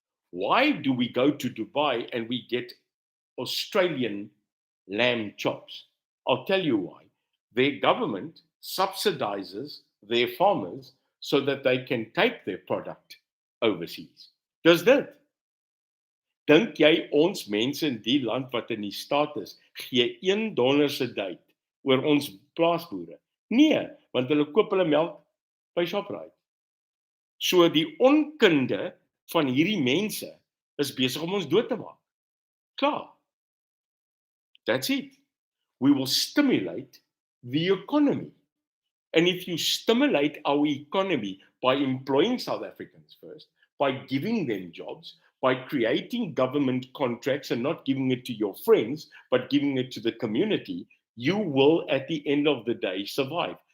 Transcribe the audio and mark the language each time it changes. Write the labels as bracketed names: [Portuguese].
[English] Why do we go to Dubai and we get Australian lamb chops? I'll tell you why. Their government subsidizes their farmers so that they can take their product overseas. [Afrikaans] Dis dit. Dink jy ons mense in die land wat in die staat is, gee $1 se tyd oor ons plaasboere? Nee, want hulle koop hulle melk by Shoprite. So die onkunde van hierdie mense is besig om ons dood te maak. Klaar. [English] That's it. We will stimulate the economy. And if you stimulate our economy by employing South Africans first, by giving them jobs, by creating government contracts and not giving it to your friends, but giving it to the community, you will, at the end of the day, survive.